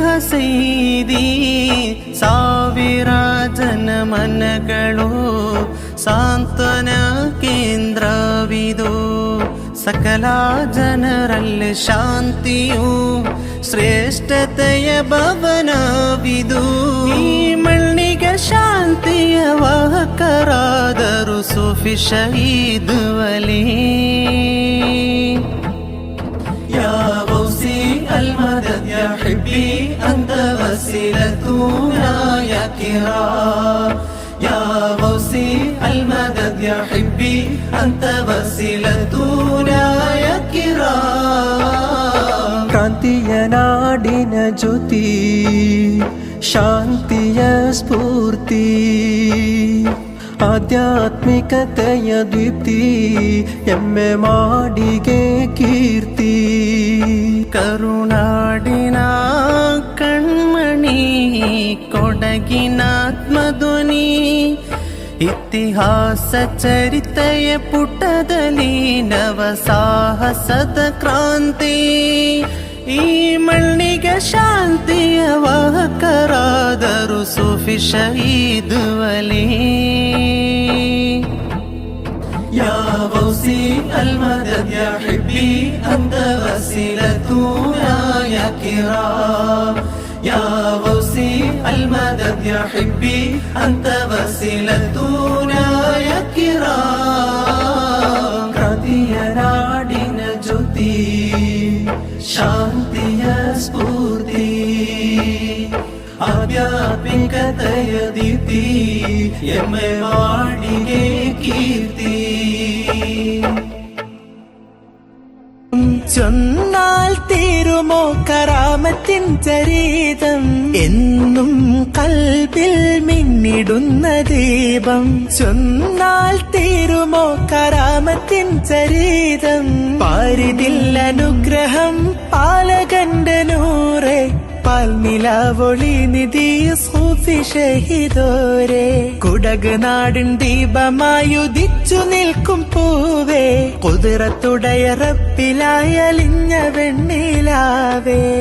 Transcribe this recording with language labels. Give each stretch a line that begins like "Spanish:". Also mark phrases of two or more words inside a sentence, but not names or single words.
Kannada: ಸೈದಿ ಸಾವಿರ ಜನ ಮನಗಳು ಸಾಂತ್ವನ ಕೇಂದ್ರವಿದು ಸಕಲ ಜನರಲ್ಲಿ ಶಾಂತಿಯು ಶ್ರೇಷ್ಠತೆಯ ಭವನವಿದು ಈ ಮಣ್ಣಿಗೆ ಶಾಂತಿಯ ವಾಹಕರಾದರು ಸೂಫಿ ಶಹೀದ್ ವಲಿ
Arabic: يا غوثي المدد يا حبي أنت وسيلتنا يا كرام يا غوثي المدد يا حبي أنت وسيلتنا يا كرام
Kannada: ಕ್ರಾಂತಿಯ ನಾಡಿನ ಜ್ಯೋತಿ ಶಾಂತಿಯ ಸ್ಫೂರ್ತಿ ಆಧ್ಯಾತ್ಮಿಕತೆಯ ದೀಪ್ತಿ ಎಮ್ಮೆ ಮಾಡಿಗೆ ಕೀರ್ತಿ ಕರುನಾಡಿನ ಕಣ್ಮಣಿ ಕೊಡಗಿನಾತ್ಮಧ್ವನಿ ಇತಿಹಾಸ ಚರಿತೆಯ ಪುಟದಲ್ಲಿ ನವ ಸಾಹಸದ ಕ್ರಾಂತಿ ಈ ಮಣ್ಣಿಗೆ ಶಾಂತಿಯ ವಾಹಕರಾದರು ಸೂಫಿ ಶಹೀದ್ ವಲಿ
Arabic: يا غوثي المدد يا حبي أنت وسيلتنا يا كرام يا غوثي المدد يا حبي أنت وسيلتنا يا
Kannada: كرام ಕ್ರಾಂತಿಯ ನಾಡಿನ ಜ್ಯೋತಿ ಶಾಂತಿಯ ಸ್ಫೂರ್ತಿ ಆಧ್ಯಾತ್ಮಿಕತೆಯ ದೀಪ್ತಿ ಎಮ್ಮೆ ಮಾಡಿಗೆ ಕೀರ್ತಿ
Malayalam: ചൊന്നാൽ തീരുമോ കറാമത്തിൻ ചരീതം എന്നും കൽബിൽ മിന്നിടുന്ന ദീപം ചൊന്നാൽ തീരുമോ കറാമത്തിൻ ചരീതം പാരിതിൽ അനുഗ്രഹം പാലകന്റെ നൂറെ പാൽനിലാവൊളി നിധി സൂഫി ഷഹീദോരെ കുടക് നാടിൻ ദീപമായുദിച്ചു നിൽക്കും പൂവേ കുതിരത്തുടയ റബ്ബിലായലിഞ്ഞ വെണ്ണിലാവേ